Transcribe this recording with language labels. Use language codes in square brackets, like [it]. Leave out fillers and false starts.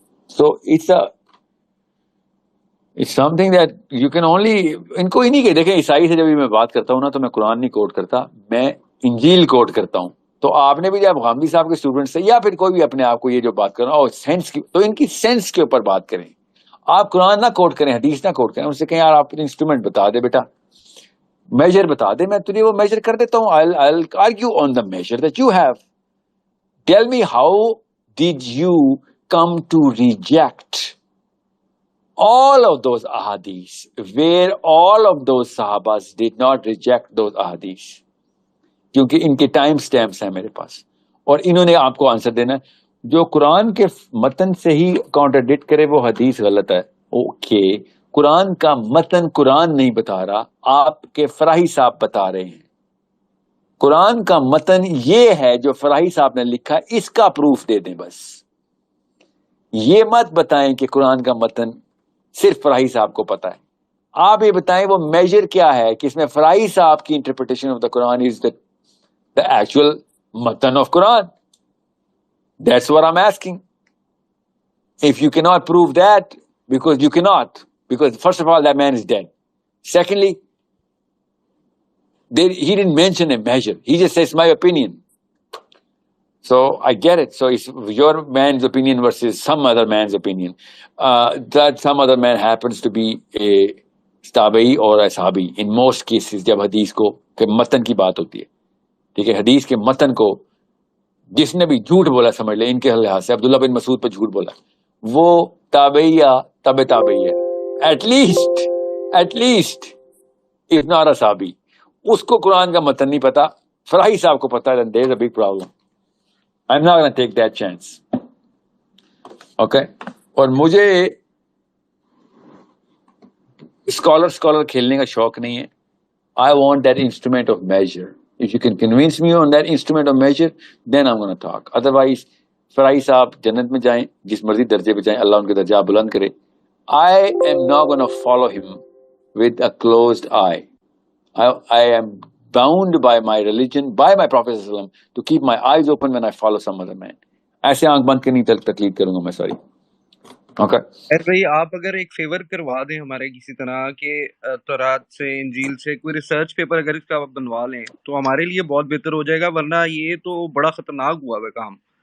[en] so it's something that you can only, [ur] ان کو ہی نہیں کہ دیکھیں عیسائی سے جب میں بات کرتا ہوں نا تو میں قرآن نہیں کوٹ کرتا، میں انجیل کوٹ کرتا ہوں. تو آپ نے بھی جب غامدی صاحب کے اسٹوڈنٹ سے یا پھر کوئی بھی اپنے آپ کو یہ جو بات کرنا اور سینس کی، تو ان کی سینس کے اوپر بات کریں. آپ قرآن نہ کوٹ کریں، حدیث نہ کوٹ کریں. ان سے کہیں یار آپ انسٹرومنٹ بتا دے بیٹا، میجر بتا دے، میں تجھے وہ میجر کر دیتا ہوں. [en] I'll argue on the measure that you have. Tell me how did you come to reject all of those ahadith where all of those sahabas did not reject those ahadith. [ur] کیونکہ ان کے time stamps ہیں میرے پاس اور انہوں نے آپ کو answer دینا ہے. جو قرآن کے متن سے ہی کانٹرڈکٹ کرے وہ حدیث غلط ہے. اوکے، قرآن کا متن قرآن نہیں بتا رہا، آپ کے فراہی صاحب بتا رہے ہیں. قرآن کا متن یہ ہے جو فراہی صاحب نے لکھا، اس کا پروف دے دیں بس. یہ مت بتائیں کہ قرآن کا متن صرف فراہی صاحب کو پتا ہے. آپ یہ بتائیں وہ میجر کیا ہے کہ اس میں فراہی صاحب کی interpretation [en] Of the Quran is the actual matan of Quran. That's what I'm asking. If you cannot prove that, because you cannot, because first of all that man is dead. Secondly, he didn't mention a measure. He just says my opinion. So I get it. So it's your man's opinion versus some other man's opinion. That some other man happens to be a tabi'i or a sahabi. In most cases, [ur] جب حدیث کو کہ متن کی بات ہوتی ہے، ٹھیک ہے، حدیث کے متن کو جس نے بھی جھوٹ بولا سمجھ لے، ان کے لحاظ سے عبداللہ بن مسعود پہ جھوٹ بولا، وہ تابعی یا تابعی ہے. [en] At least if not a صحابی. [ur] اس کو قرآن کا متن نہیں پتا، فراہی صاحب کو پتا ہے. [en] There is a big problem. I am not gonna take that chance. Okay. [ur] اور مجھے اسکالر کھیلنے کا شوق نہیں ہے. [en] I want that instrument of measure. If you can convince me on that instrument of measure, then I'm going to talk. [ur] Otherwise, fry صاحب جنت میں جائیں، جس مرضی درجے پہ جائیں، اللہ ان کے درجہ بلند کرے. [en] I am not going to follow him with a closed eye. I am bound by my religion, by my Prophet sallallahu alaihi wasallam, to keep my eyes open when I follow some other man. [ur] ایسے آنکھ بند کے نہیں تقلید کروں گا میں. Sorry. Okay بھائی، آپ اگر ایک فیور کروا دیں ہمارے کسی طرح کے تورات سے، انجیل سے کوئی ریسرچ پیپر اگر اس کا آپ بنوا لیں تو ہمارے لیے بہت بہتر ہو جائے گا، ورنہ یہ تو بڑا خطرناک ہوا ہے کام.